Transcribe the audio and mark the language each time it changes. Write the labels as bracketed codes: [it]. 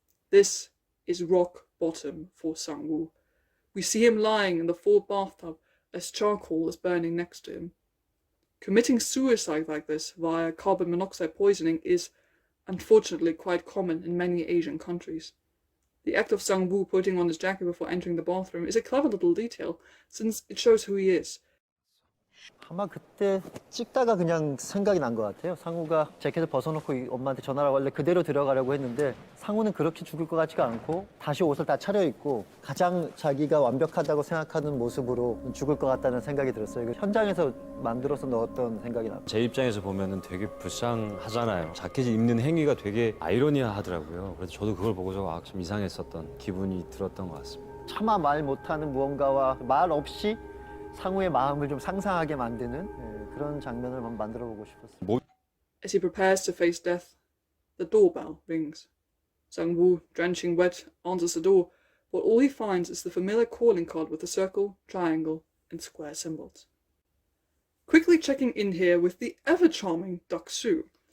[en] This is rock bottom for Sang-woo. We see him lying in the full bathtub as charcoal is burning next to him. Committing suicide like this via carbon monoxide poisoning is, unfortunately, quite common in many Asian countries. The act of Sang-woo putting on his jacket before entering the bathroom is a clever little detail, since it shows who he is. [ko] 아마 그때 찍다가 그냥 생각이 난 것 같아요. 상우가 재킷을 벗어놓고 엄마한테 전화를 원래 그대로 들어가려고 했는데 상우는 그렇게 죽을 것 같지가 않고 다시 옷을 다 차려입고 가장 자기가 완벽하다고 생각하는 모습으로 죽을 것 같다는 생각이 들었어요. 현장에서 만들어서 넣었던 생각이 나요. 제 입장에서 보면은 되게 불쌍하잖아요. 자켓을 입는 행위가 되게 아이러니하더라고요. 그래서 저도 그걸 보고서 좀 이상했었던 기분이 들었던 것 같습니다. 차마 말 못하는 무언가와 말 없이 상우의 마음을 좀 상상하게 만드는 그런 장면을 한번 만들어보고 싶었어요. [en] As he prepares to face death, the doorbell rings. Sang-woo, drenching wet, answers the door, but all he finds is the familiar calling card with the circle, triangle, and square symbols. Quickly checking in here with the ever-charming Duk-soo.